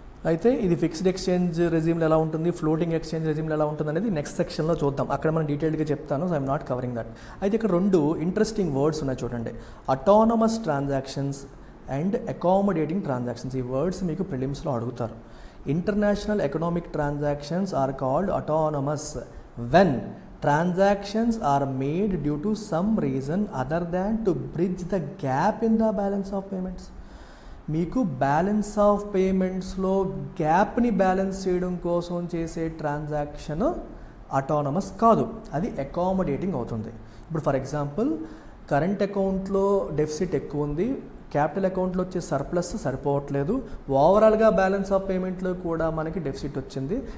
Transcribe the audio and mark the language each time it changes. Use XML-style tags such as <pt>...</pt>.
<te>అయితే ఇది fixed exchange రెజ్యూమ్లో ఎలా ఉంటుంది, ఫ్లోటింగ్ ఎక్స్చేంజ్ రెజ్యూమ్లో ఎలా ఉంటుంది అనేది నెక్స్ట్ సెక్షన్లో చూద్దాం. అక్కడ మనం డీటెయిల్డ్గా చెప్తాను. So</te> <en>I'm not covering that.</en> <te>అయితే ఇక్కడ 2 ఇంట్రెస్టింగ్ వర్డ్స్ ఉన్నాయి చూడండి, autonomous transactions and accommodating transactions. ఈ వర్డ్స్ మీకు ప్రిలిమ్స్లో అడుగుతారు.</te> <en>International economic transactions are called autonomous when transactions are made due to some reason other than to bridge the gap in the balance of payments.</en> <te>మీకు balance of పేమెంట్స్లో గ్యాప్ని balance చేయడం కోసం చేసే transaction autonomous కాదు, అది accommodating అవుతుంది. ఇప్పుడు for example current అకౌంట్లో deficit ఎక్కువ ఉంది, క్యాపిటల్ అకౌంట్లో వచ్చే సర్ప్లస్ సరిపోవట్లేదు, ఓవరాల్గా బ్యాలెన్స్ ఆఫ్ పేమెంట్లో కూడా మనకి డెఫిసిట్ వచ్చింది.</te>